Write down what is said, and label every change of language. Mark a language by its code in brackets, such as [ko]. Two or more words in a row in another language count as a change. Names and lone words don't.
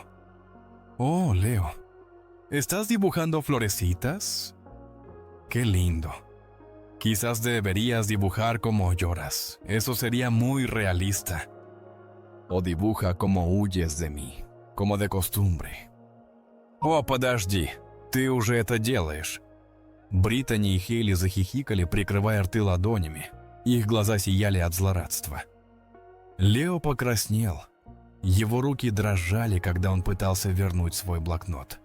[es] «Oh, Leo, ¿estás dibujando florecitas? Qué lindo. Quizás deberías dibujar como lloras. Eso sería muy realista. O dibuja como huyes de mí, como de costumbre». [ru] «О, подожди, ты уже это делаешь». Британи и Хейли захихикали, прикрывая рты ладонями. Их глаза сияли от злорадства. Лео покраснел. Его руки дрожали, когда он пытался вернуть свой блокнот.